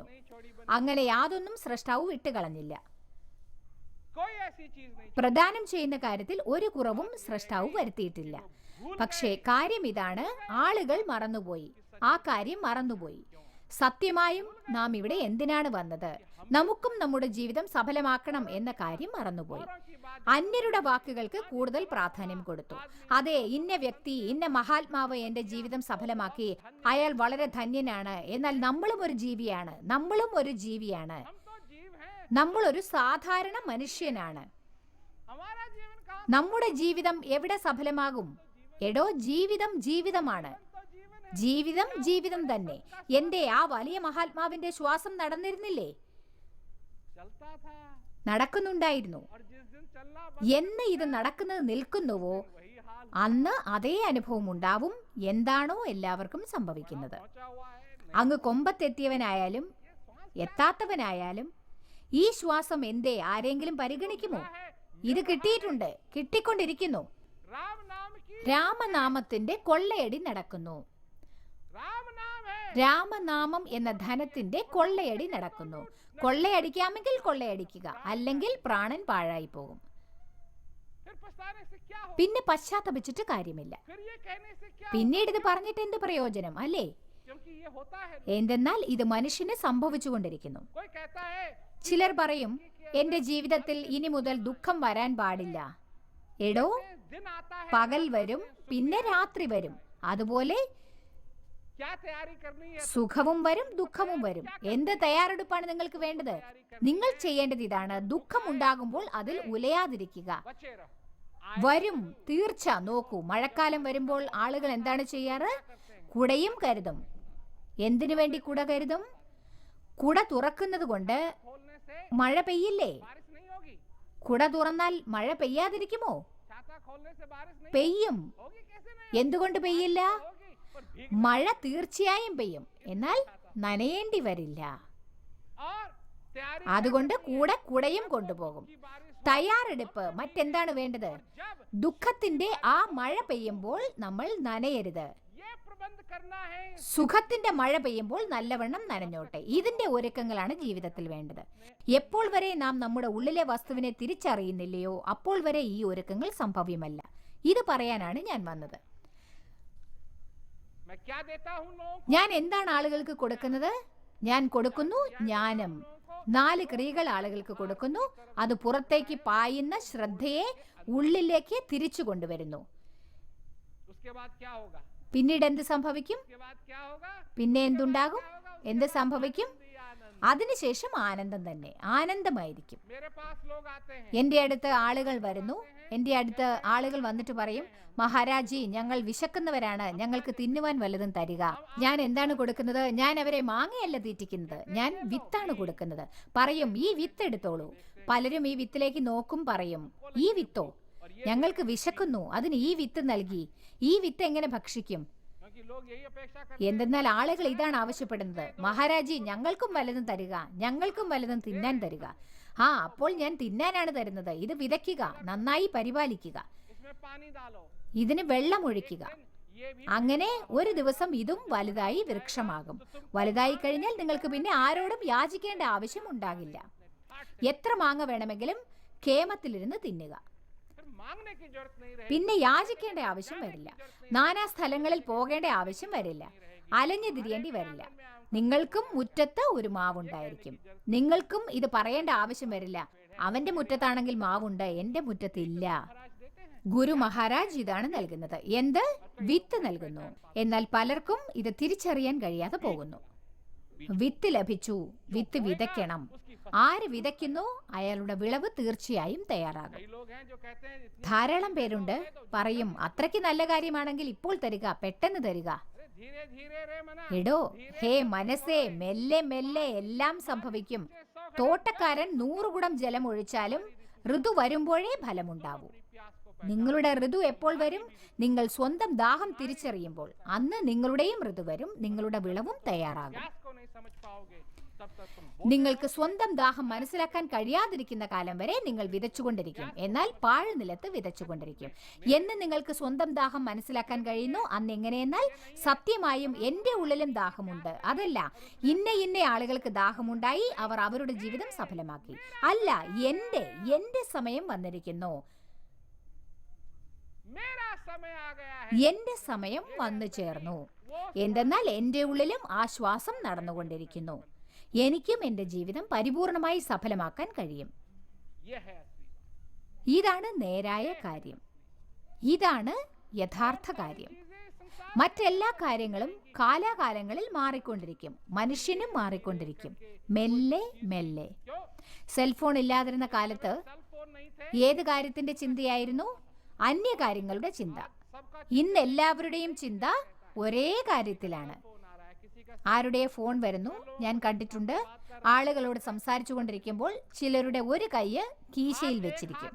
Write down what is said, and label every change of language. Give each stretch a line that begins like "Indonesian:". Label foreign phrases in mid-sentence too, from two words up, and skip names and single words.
Hindi: नहीं छोड़ी बनी.
Malayalam: അങ്ങനെ യാതൊന്നും സ്രഷ്ടാവ് വിട്ടുകളഞ്ഞില്ല.
Hindi: कोई ऐसी चीज नहीं.
Malayalam: പ്രദാനം ചെയ്യുന്ന കാര്യത്തിൽ ഒരു കുറവും സ്രഷ്ടാവ് വരുത്തിയിട്ടില്ല. പക്ഷേ കാര്യം ഇതാണ്, ആളുകൾ മറന്നുപോയി. ആ കാര്യം മറന്നുപോയി. സത്യമായും നാം ഇവിടെ എന്തിനാണ് വന്നത്? നമുക്കും നമ്മുടെ ജീവിതം സഫലമാക്കണം എന്ന കാര്യം മറന്നുപോയി. അന്യരുടെ വാക്കുകൾക്ക് കൂടുതൽ പ്രാധാന്യം കൊടുത്തു. അതെ, ഇന്ന വ്യക്തി, ഇന്ന മഹാത്മാവ് എന്റെ ജീവിതം സഫലമാക്കി, അയാൾ വളരെ ധന്യനാണ്. എന്നാൽ നമ്മളും ഒരു ജീവിയാണ്, നമ്മളും ഒരു ജീവിയാണ്,
Hindi: हम तो जीव हैं.
Malayalam: നമ്മൾ ഒരു സാധാരണ മനുഷ്യനാണ്.
Hindi: हमारा जीवन कहाँ?
Malayalam: നമ്മുടെ ജീവിതം എവിടെ സഫലമാകും? എടോ, ജീവിതം ജീവിതമാണ്.
Hindi: तो जीवन है.
Malayalam: ജീവിതം ജീവിതം തന്നെ. എന്റെ ആ വലിയ മഹാത്മാവിന്റെ ശ്വാസം നടന്നിരുന്നില്ലേ?
Hindi: चलता था.
Malayalam: നടക്കുന്നുണ്ടായിരുന്നു.
Hindi: और जिस दिन चलना
Malayalam: എന്ന് ഇത് നടക്കുന്നത് നിൽക്കുന്നുവോ,
Hindi: वही हाल
Malayalam: അന്ന് അതേ അനുഭവം ഉണ്ടാവും. എന്താണോ എല്ലാവർക്കും സംഭവിക്കുന്നത്.
Hindi: पहुंचा हुआ है.
Malayalam: അങ്ങ് കൊമ്പത്തെത്തിയവനായാലും എത്താത്തവനായാലും ഈ ശ്വാസം എന്തേ ആരെങ്കിലും പരിഗണിക്കുമോ? ഇത് കിട്ടിയിട്ടുണ്ട്, കിട്ടിക്കൊണ്ടിരിക്കുന്നു.
Hindi: राम नाम की.
Malayalam: രാമനാമത്തിന്റെ കൊള്ളയടി നടക്കുന്നു.
Hindi: राम नाम है.
Malayalam: രാമനാമം എന്ന ധനത്തിന്റെ കൊള്ളയടി നടക്കുന്നു. കൊള്ളയടിക്കാമെങ്കിൽ കൊള്ളയടിക്കുക, അല്ലെങ്കിൽ പ്രാണൻ പാഴായി പോകും.
Hindi: फिर पछताने से क्या हो?
Malayalam: പിന്നെ പശ്ചാത്തപിച്ചിട്ട് കാര്യമില്ല.
Hindi: फिर ये कहने से क्या हो?
Malayalam: പിന്നീട് ഇത് പറഞ്ഞിട്ട് എന്ത് പ്രയോജനം, അല്ലേ?
Hindi: क्योंकि ये होता है.
Malayalam: എന്തെന്നാൽ ഇത് മനുഷ്യന് സംഭവിച്ചുകൊണ്ടിരിക്കുന്നു.
Hindi: कोई कहता है
Malayalam: ചിലർ പറയും, എന്റെ ജീവിതത്തിൽ ഇനി മുതൽ ദുഃഖം വരാൻ പാടില്ല. എടോ,
Hindi: दिन आता है.
Malayalam: പകൽ വരും, പിന്നെ രാത്രി വരും. അതുപോലെ
Hindi: क्या तैयारी करनी है?
Malayalam: സുഖവും വരും, ദുഃഖവും വരും. എന്ത് തയ്യാറെടുപ്പാണ് നിങ്ങൾക്ക് വേണ്ടത്? നിങ്ങൾ ചെയ്യേണ്ടത് ഇതാണ്, ദുഃഖം ഉണ്ടാകുമ്പോൾ അതിൽ ഉലയാതിരിക്കുക.
Hindi: बचे रहो.
Malayalam: വരും, തീർച്ച. നോക്കൂ, മഴക്കാലം വരുമ്പോൾ ആളുകൾ എന്താണ് ചെയ്യാറ്? കുടയും കരുതും. എന്തിനു വേണ്ടി കുട കരുതും? കുട തുറക്കുന്നത് കൊണ്ട്
Hindi: खोलने से
Malayalam: മഴ പെയ്യില്ലേ?
Hindi: बारिश नहीं होगी.
Malayalam: കുട തുറന്നാൽ മഴ പെയ്യാതിരിക്കുമോ?
Hindi: छाता खोलने से बारिश नहीं
Malayalam: പെയ്യും.
Hindi: होगी. कैसे नहीं
Malayalam: എന്തുകൊണ്ട് പെയ്യില്ല?
Hindi: होगी? पर भीग
Malayalam: മഴ തീർച്ചയായും പെയ്യും, എന്നാൽ നനയേണ്ടി വരില്ല.
Hindi: और तैयारी
Malayalam: അതുകൊണ്ട് കൂടെ കുടയും കൊണ്ടുപോകും.
Hindi: की बारिश
Malayalam: തയ്യാറെടുപ്പ്. മറ്റെന്താണ് വേണ്ടത്?
Hindi: जब
Malayalam: ദുഃഖത്തിന്റെ ആ മഴ പെയ്യുമ്പോൾ നമ്മൾ നനയരുത്.
Hindi: ये प्रबंध करना है.
Malayalam: സുഖത്തിന്റെ മഴ പെയ്യുമ്പോൾ നല്ലവണ്ണം നനഞ്ഞോട്ടെ. ഇതിന്റെ ഒരുക്കങ്ങളാണ് ജീവിതത്തിൽ വേണ്ടത്. എപ്പോൾ വരെ നാം നമ്മുടെ ഉള്ളിലെ വസ്തുവിനെ തിരിച്ചറിയുന്നില്ലയോ, അപ്പോൾ വരെ ഈ ഒരുക്കങ്ങൾ സംഭവ്യമല്ല. ഇത് പറയാനാണ് ഞാൻ വന്നത്.
Hindi: मैं क्या देता हूँ लोगों को?
Malayalam: ഞാൻ എന്താണ് ആളുകൾക്ക് കൊടുക്കുന്നത്? ഞാൻ കൊടുക്കുന്നു ജ്ഞാനം. 4 ക്രിയകൾ ആളുകൾക്ക് കൊടുക്കുന്നു. അത് പുറത്തേക്ക് പായുന്ന ശ്രദ്ധയെ ഉള്ളിലേക്ക് തിരിച്ചു കൊണ്ടുവരുന്നു.
Hindi: उसके बाद क्या होगा?
Malayalam: പിന്നീട് എന്ത് സംഭവിക്കും?
Hindi: उसके बाद क्या होगा?
Malayalam: പിന്നെ എന്തുണ്ടാകും?
Hindi: क्या होगा?
Malayalam: എന്ത് സംഭവിക്കും?
Hindi: ये आनंद.
Malayalam: അതിനുശേഷം ആനന്ദം തന്നെ, ആനന്ദമായിരിക്കും.
Hindi: मेरे पास लोग आते हैं.
Malayalam: എൻ്റെ അടുത്ത് ആളുകൾ വരുന്നു. എൻ്റെ അടുത്ത് ആളുകൾ വന്നിട്ട് പറയും, മഹാരാജി, ഞങ്ങൾ വിശക്കുന്നവരാണ്, ഞങ്ങൾക്ക് തിന്നുവാൻ വല്ലതും തരിക. ഞാൻ എന്താണ് കൊടുക്കുന്നത്? ഞാൻ അവരെ മാങ്ങയല്ല തീറ്റിക്കുന്നത്, ഞാൻ വിത്താണ് കൊടുക്കുന്നത്. പറയും, ഈ വിത്ത് എടുത്തോളൂ. പലരും ഈ വിത്തിലേക്ക് നോക്കും, പറയും, ഈ വിത്തോ? ഞങ്ങൾക്ക് വിശക്കുന്നു, അതിന് ഈ വിത്ത് നൽകി. ഈ വിത്ത് എങ്ങനെ ഭക്ഷിക്കും?
Hindi: क्योंकि लोग यही अपेक्षा करते
Malayalam: എന്തെന്നാൽ ആളുകൾ ഇതാണ് ആവശ്യപ്പെടുന്നത്, മഹാരാജി, ഞങ്ങൾക്കും വല്ലതും തരിക, ഞങ്ങൾക്കും വല്ലതും തിന്നാൻ തരിക. അപ്പോൾ ഞാൻ തിന്നാനാണ് തരുന്നത്. ഇത് വിതയ്ക്കുക, നന്നായി പരിപാലിക്കുക,
Hindi: हैं. इसमें पानी डालो.
Malayalam: ഇതിന് വെള്ളമൊഴിക്കുക.
Hindi: ये भी
Malayalam: അങ്ങനെ ഒരു ദിവസം ഇതും വലുതായി വൃക്ഷമാകും. വലുതായി കഴിഞ്ഞാൽ നിങ്ങൾക്ക് പിന്നെ ആരോടും യാചിക്കേണ്ട ആവശ്യം ഉണ്ടാകില്ല. എത്ര മാങ്ങ വേണമെങ്കിലും കേമത്തിലിരുന്ന് തിന്നുക.
Hindi: फिर मांगने की जरूरत नहीं रहेगी.
Malayalam: പിന്നെ യാചിക്കേണ്ട ആവശ്യം വരില്ല. നാനാ സ്ഥലങ്ങളിൽ പോകേണ്ട ആവശ്യം വരില്ല. അലഞ്ഞു തിരിയേണ്ടി വരില്ല. നിങ്ങൾക്കും മുറ്റത്ത് ഒരു മാവുണ്ടായിരിക്കും. നിങ്ങൾക്കും ഇത് പറയേണ്ട ആവശ്യം വരില്ല, അവന്റെ മുറ്റത്താണെങ്കിൽ മാവുണ്ട്, എന്റെ മുറ്റത്തില്ല.
Hindi: महाराज देते हैं.
Malayalam: ഗുരു മഹാരാജ് ഇതാണ് നൽകുന്നത്. എന്ത്? വിത്ത് നൽകുന്നു. എന്നാൽ പലർക്കും ഇത് തിരിച്ചറിയാൻ കഴിയാതെ പോകുന്നു. വിത്ത് ലഭിച്ചു, വിത്ത് വിതയ്ക്കണം. ആര് വിതയ്ക്കുന്നു, അയാളുടെ വിളവ് തീർച്ചയായും തയ്യാറാകും.
Hindi: कई लोग हैं जो कहते हैं इतनी
Malayalam: ധാരാളം പേരുണ്ട്, പറയും, അത്രയ്ക്ക് നല്ല കാര്യമാണെങ്കിൽ ഇപ്പോൾ തരിക, പെട്ടെന്ന് തരിക.
Hindi: अरे धीरे धीरे रे मना.
Malayalam: എടോ, ഹേ മനസ്സേ, മെല്ലെ മെല്ലെ എല്ലാം സംഭവിക്കും. തോട്ടക്കാരൻ 100 കുടം ജലം ഒഴിച്ചാലും ഋതു വരുമ്പോഴേ ഫലമുണ്ടാവൂ.
Hindi: अपनी प्यास को
Malayalam: നിങ്ങളുടെ ഋതു എപ്പോൾ വരും? നിങ്ങൾ സ്വന്തം ദാഹം തിരിച്ചറിയുമ്പോൾ. അന്ന് നിങ്ങളുടെയും ഋതു വരും, നിങ്ങളുടെ വിളവും തയ്യാറാകും.
Hindi: प्यास को नहीं समझ पाओगे तब तक तुम
Malayalam: നിങ്ങൾക്ക് സ്വന്തം ദാഹം മനസ്സിലാക്കാൻ കഴിയാതിരിക്കുന്ന കാലം വരെ നിങ്ങൾ വിതച്ചുകൊണ്ടിരിക്കും, എന്നാൽ പാഴ്നിലത്ത് വിതച്ചുകൊണ്ടിരിക്കും. എന്ന് നിങ്ങൾക്ക് സ്വന്തം ദാഹം മനസ്സിലാക്കാൻ കഴിയുന്നു, അന്ന് എങ്ങനെയെന്നാൽ സത്യമായും എൻ്റെ ഉള്ളിലും ദാഹമുണ്ട്. അതല്ല ഇന്ന ആളുകൾക്ക് ദാഹമുണ്ടായി, അവർ അവരുടെ ജീവിതം സഫലമാക്കി. അല്ല, എൻ്റെ സമയം വന്നിരിക്കുന്നു,
Hindi: मेरा समय आ गया है.
Malayalam: എന്റെ സമയം വന്നു ചേർന്നു. എന്തെന്നാൽ എൻ്റെ ഉള്ളിലും ആ ശ്വാസം നടന്നുകൊണ്ടിരിക്കുന്നു. എനിക്കും എൻ്റെ ജീവിതം പരിപൂർണമായി സഫലമാക്കാൻ കഴിയും.
Hindi: ये है असली बात.
Malayalam: ഇതാണ് നേരായ കാര്യം. ഇതാണ് യഥാർത്ഥ കാര്യം.
Hindi: चीजें संसार
Malayalam: മറ്റെല്ലാ കാര്യങ്ങളും കാലാകാലങ്ങളിൽ മാറിക്കൊണ്ടിരിക്കും. മനുഷ്യനും മാറിക്കൊണ്ടിരിക്കും, മെല്ലെ മെല്ലെ.
Hindi: क्यों?
Malayalam: സെൽഫോൺ ഇല്ലാതിരുന്ന കാലത്ത്
Hindi: सेल फोन नहीं थे.
Malayalam: ഏത് കാര്യത്തിന്റെ ചിന്തയായിരുന്നു? അന്യകാര്യങ്ങളുടെ ചിന്ത.
Hindi: सबका
Malayalam: ഇന്ന് എല്ലാവരുടെയും ചിന്ത ഒരേ കാര്യത്തിലാണ്.
Hindi: फोन आ रहा है, किसी का
Malayalam: ആരുടെ ഫോൺ വരുന്നു? ഞാൻ കണ്ടിട്ടുണ്ട്, ആളുകളോട് സംസാരിച്ചു കൊണ്ടിരിക്കുമ്പോൾ ചിലരുടെ ഒരു കൈ കീശയിൽ വെച്ചിരിക്കും.